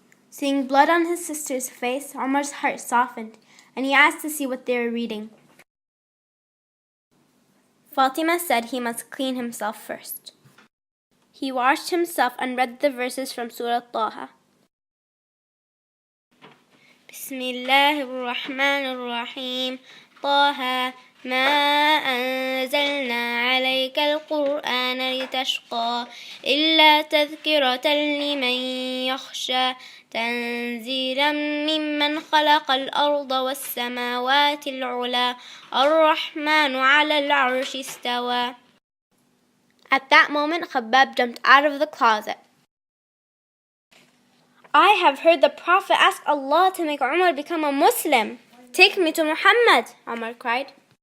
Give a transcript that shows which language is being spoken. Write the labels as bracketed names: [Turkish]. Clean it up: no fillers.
[English] Seeing blood on his sister's face, Umar's heart softened, and he asked to see what they were reading. Fatima said he must clean himself first. He washed himself and read the verses from Surah Taha. [Arabic] بسم الله الرحمن الرحيم طه ما أنزلنا عليك القرآن لتشقى إلا تذكرة لمن يخشى تنزيلا ممن خلق الأرض والسماوات العلى الرحمن على العرش استوى. [English] At that moment, Khabbab jumped out of the closet. "I have heard the Prophet ask Allah to make Umar become a Muslim. Take me to Muhammad," Umar cried.